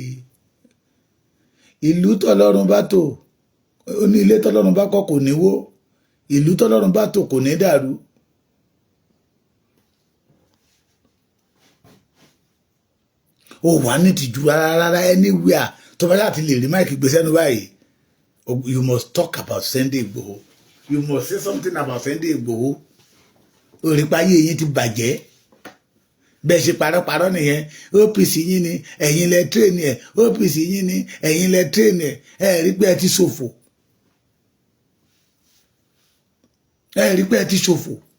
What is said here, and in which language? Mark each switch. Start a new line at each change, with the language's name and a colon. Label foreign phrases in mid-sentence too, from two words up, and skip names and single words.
Yoruba: Ìlú tọ́lọ́run bá tò, ó ní ilé tọ́lọ́run bá kọ́ kò ní wó. Ìlú tọ́lọ́run bá tò kò ní dàrú. Ó wà ní tìjú rárá anywhere tó bá láti lè rí máìkì gbé sẹ́nu báyìí.
English: You must talk about Sunday Igboho. You must say something about Sunday Igboho.
Yoruba: Orípayé yín ti bàjẹ́. Bẹ́ẹ̀ ṣe parọ́parọ́ nìyẹn. OPC yín ni ẹ̀yin lẹ train ẹ̀. OPC yín ni ẹ̀yin lẹ train ẹ̀. Ẹ rí pé ẹ ti ṣòfò. Ẹ rí pé ẹ ti ṣòfò.